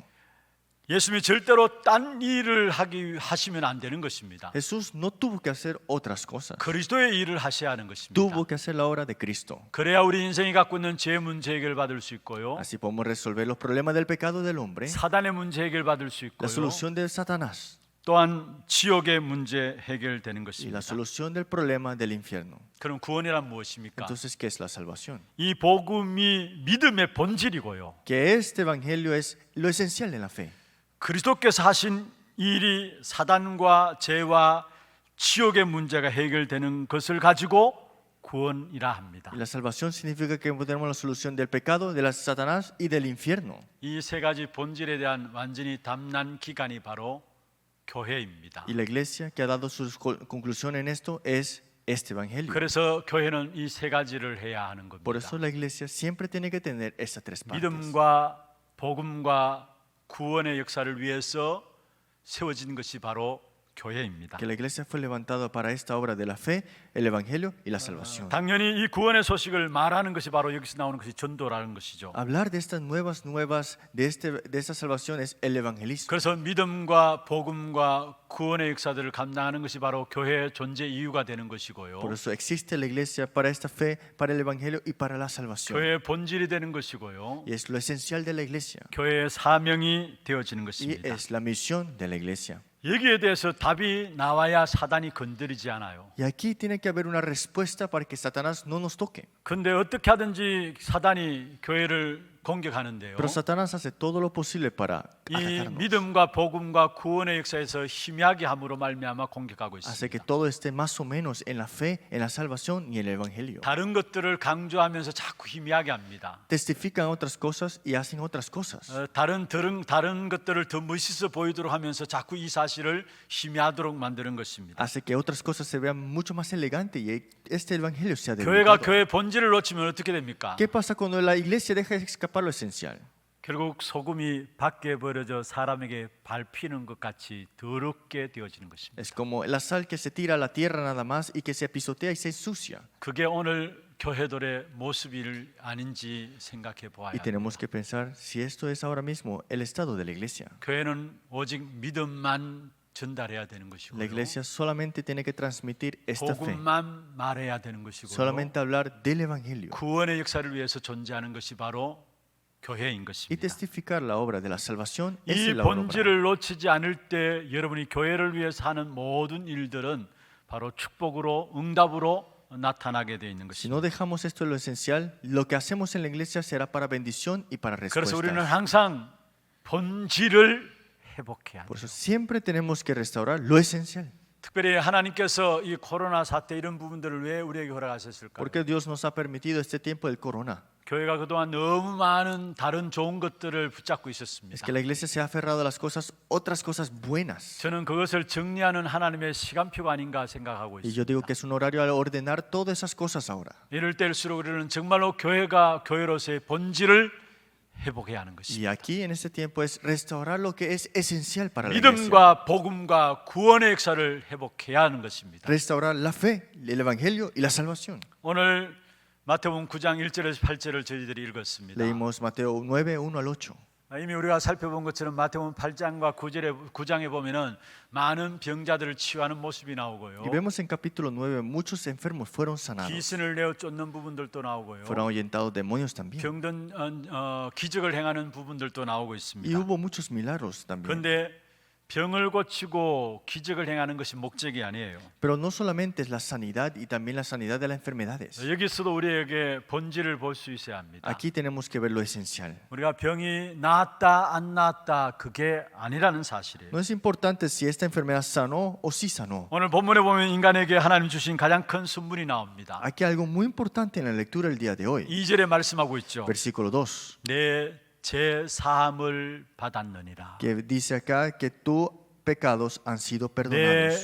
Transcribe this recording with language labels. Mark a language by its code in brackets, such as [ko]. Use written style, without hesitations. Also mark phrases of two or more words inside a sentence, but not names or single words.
[ko] 예수님이 절대로 딴 일을 하시면 안 되는 것입니다. [es] Jesús no tuvo que hacer otras cosas. [ko] 그리스도의 일을 하셔야 하는 것입니다. [es] Tuvo que hacer la obra de Cristo. [ko] 그래야 우리 인생이 갖고 있는 죄 문제 해결 받을 수 있고요. [es] Así podemos resolver los problemas del pecado del hombre, [ko] 사단의 문제 해결 받을 수 [es] la [ko] 있고요. [es] solución de Satanás [ko] 또한 지옥의 문제 해결되는 [es] y [ko] 것입니다. [es] la solución del problema del infierno. [ko] 그럼 구원이란 무엇입니까? [es] Entonces, ¿qué es la salvación? [ko] 이 복음이 믿음의 본질이고요. [es] Que este evangelio es lo esencial en la fe. [ko] 그리스도께서 하신 일이 사단과 죄와 지옥의 문제가 해결되는 것을 가지고 구원이라 합니다. [es] Y la salvación significa que tenemos la solución del pecado, de la Satanás y del infierno. [ko] 이 세 가지 본질에 대한 완전히 담난 기관이 바로 교회입니다. [es] Y la iglesia que ha dado su conclusión en esto es este evangelio. [ko] 그래서 교회는 이 세 가지를 해야 하는 [es] Por [ko] 겁니다. [es] eso la iglesia siempre tiene que tener estas tres partes. [ko] 믿음과 복음과 구원의 역사를 위해서 세워진 것이 바로 교회입니다. [es] Que la iglesia fue levantada para esta obra de la fe, el evangelio y la salvación. [ko] 당연히 이 구원의 소식을 말하는 것이 바로 여기서 나오는 것이 전도라는 것이죠. [es] Hablar de estas nuevas de esta salvación es el evangelismo. [ko] 그래서 믿음과 복음과 구원의 역사들을 감당하는 것이 바로 교회의 존재 이유가 되는 것이고요. [es] Por eso existe la iglesia para esta fe, para el evangelio y para la salvación. [ko] 교회의 본질이 되는 것이고요. [es] Y es lo esencial de la iglesia. [ko] 교회의 사명이 되어지는 [es] Y [ko] 것입니다. [es] es la misión de la iglesia. [ko] 여기에 대해서 답이 나와야 사단이 건드리지 않아요. [es] Y aquí tiene que haber una respuesta para que Satanás no nos toque. [ko] 근데 어떻게 하든지 사단이 교회를 공격하는데요. [es] Pero Satanás hace todo lo posible para [ko] 이 [es] atacarnos. [ko] 믿음과 복음과 구원의 역사에서 희미하게 함으로 말미암아 공격하고 [es] Hace que [ko] 있습니다. [es] todo esté más o menos en la fe, en la salvación y en el evangelio. [ko] 다른 것들을 강조하면서 자꾸 희미하게 합니다. [es] Testifican otras cosas y hacen otras cosas. [ko] 다른 것들을 더 멋있어 보이도록 하면서 자꾸 이 사실을 희미하도록 만드는 것입니다. [es] Hace que otras cosas se vean mucho más elegantes y este evangelio sea [ko] 교회가 [es] debilitado. [ko] 교회 본질을 놓치면 어떻게 됩니까? [es] ¿Qué pasa cuando la iglesia deja escapar lo esencial? [ko] 결국 소금이 밖에 버려져 사람에게 밟히는 것 같이 더럽게 되어지는 것입니다. [es] Es como la sal que se tira a la tierra nada más y que se pisotea y se ensucia. [ko] 그게 오늘 교회들의 모습이 아닌지 생각해 보아야 [es] Y [ko] 합니다. [es] tenemos que pensar si esto es ahora mismo el estado de la iglesia. [ko] 교회는 오직 믿음만 전달해야 되는 [es] La [ko] 것이고요. [es] iglesia solamente tiene que transmitir esta fe, [ko] 복음만 말해야 되는 것이고요. [es] solamente hablar del evangelio [ko] 구원의 역사를 위해서 존재하는 것이 바로 교회인 [es] y [ko] 것입니다. [es] testificar la obra de la salvación es [ko] 이 [es] la obra. [ko] 본질을 놓치지 않을 때 여러분이 교회를 위해서 하는 모든 일들은 바로 축복으로 응답으로 나타나게 되어 있는 [es] Si no [ko] 것입니다. [es] dejamos esto en lo esencial, lo que hacemos en la iglesia será para bendición y para [ko] 그래서 우리는 [es] respuestas. [ko] 항상 본질을 회복해야 [es] Por [ko] 합니다. [es] eso siempre tenemos que restaurar lo esencial. [ko] 특별히 하나님께서 이 코로나 사태 이런 부분들을 왜 우리에게 허락하셨을까요? [es] Porque Dios nos ha permitido este tiempo del corona. [ko] 교회가 그동안 너무 많은 다른 좋은 것들을 붙잡고 [es] Es [ko] 있었습니다. [es] que la iglesia se ha aferrado a las cosas, otras cosas buenas. [ko] 저는 그것을 정리하는 하나님의 시간표가 아닌가 생각하고 [es] Y yo digo [ko] 있습니다. [es] que es un horario al ordenar todas esas cosas ahora. [ko] 이럴 때일수록 우리는 정말로 교회가 교회로서의 본질을 회복해야 하는 것입니다. [es] Y aquí en este tiempo es restaurar lo que es esencial para la iglesia. [ko] 믿음과 복음과 구원의 역사를 회복해야 하는 것입니다. [es] Restaurar la fe, el evangelio y la salvación. [ko] 오늘 마태복음 9장 1절에서 8절을 저희들이 읽었습니다. [es] Leímos Mateo 9, 1 al 8. [ko] 이미 우리가 살펴본 것처럼 마태복음 8장과 9장에 보면은 많은 병자들을 치유하는 모습이 나오고요. [es] Y vemos en capítulo 9, muchos enfermos fueron sanados. [ko] 귀신을 내어 쫓는 부분들도 나오고요. [es] Fueron ahuyentados demonios también. [ko] 병든 기적을 행하는 부분들도 나오고 [es] Y [ko] 있습니다. [es] hubo muchos milagros también. [ko] 그런데 병을 고치고 기적을 행하는 것이 목적이 아니에요. [es] Pero no solamente es la sanidad y también la sanidad de las enfermedades. [ko] 여기서도 우리에게 본질을 볼 수 있어야 합니다. [es] Aquí tenemos que ver lo esencial. [ko] 우리가 병이 나았다 안 나았다 그게 아니라는 사실이에요. [es] No es importante si esta enfermedad sanó o sí sanó. [ko] 오늘 본문에 보면 인간에게 하나님 주신 가장 큰 선물이 나옵니다. [es] Aquí hay algo muy importante en la lectura del día de hoy. [ko] 2절에 말씀하고 있죠. [es] Versículo 2, [ko] 내 제 사함을 받았느니라. [es] que dice acá que tus pecados han sido perdonados.